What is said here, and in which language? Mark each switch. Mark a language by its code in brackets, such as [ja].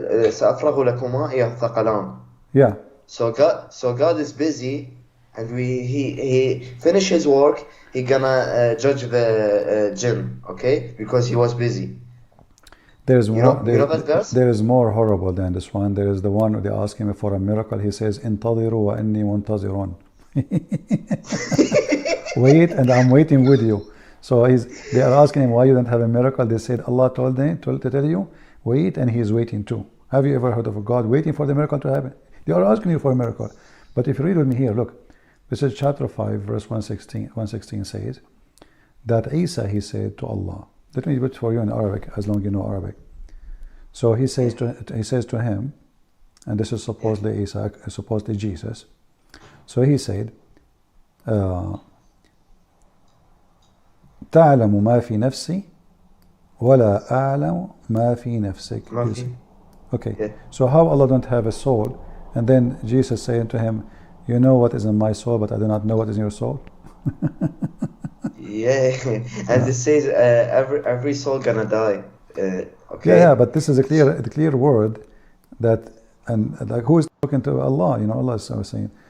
[ar] سأفرغ لكما أيها الثقلان. [en] Yeah. So God is busy, and he finish his work. He gonna judge the jinn, okay? Because he was busy. There is more. That verse? There is more horrible than this one. There is the one where they ask him for a miracle. He says, [ar] "Intadiru wa inni muntazirun." [en] Wait, and I'm waiting with you. So they are asking him why you don't have a miracle. They said Allah told them to tell you, wait, and he is waiting too. Have you ever heard of a God waiting for the miracle to happen? They are asking you for a miracle. But if you read with me here, look, this is chapter 5, verse 116 says that Isa, he said to Allah, Let me put it for you in Arabic, as long as you know Arabic. So he says to him, and this is supposedly Isaac, supposedly Jesus. [ar] So he said, تعلم ما في نفسي ولا أعلم ما في نفسك. [en] Okay, yeah. So how Allah don't have a soul, and then Jesus saying to him, you know what is in my soul, but I do not know what is in your soul. Yeah, and it says every soul gonna die. Okay. Yeah, but this is a clear word that, and like who is talking to Allah? You know, Allah is saying.